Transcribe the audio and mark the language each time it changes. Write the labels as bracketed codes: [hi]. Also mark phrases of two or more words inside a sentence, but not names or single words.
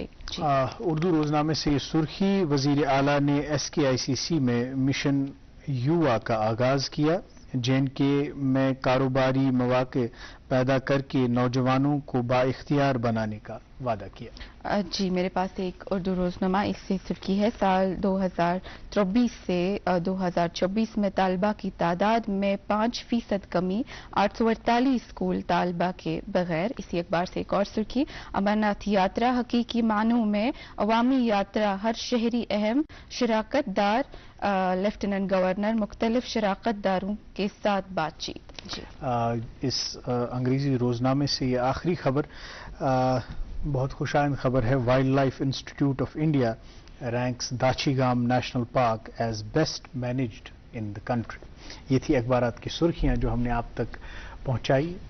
[ur] اردو روزنامے سے یہ سرخی, وزیر اعلیٰ نے SKICC میں مشن یووا کا آغاز کیا, JNK میں کاروباری مواقع پیدا کر کے نوجوانوں کو بااختیار بنانے کا وعدہ کیا. جی میرے پاس ایک اردو روزنامہ اس سے سرخی ہے. سال 2023 سے 2024 میں طالبہ کی تعداد میں 5% کمی، 848 اسکول طالبہ کے بغیر. اسی اخبار سے ایک اور سرخی، امرناتھ یاترا حقیقی معنوں میں عوامی یاترا، ہر شہری اہم شراکت دار. لیفٹیننٹ گورنر مختلف شراکت داروں کے ساتھ بات چیت. جی اس انگریزی روزنامے سے یہ آخری خبر بہت خوشائند خبر ہے. [en] Wildlife Institute of India ranks Dachigam National Park as best managed in the country. [ur] یہ تھی اخبارات کی سرخیاں جو ہم نے آپ تک پہنچائی.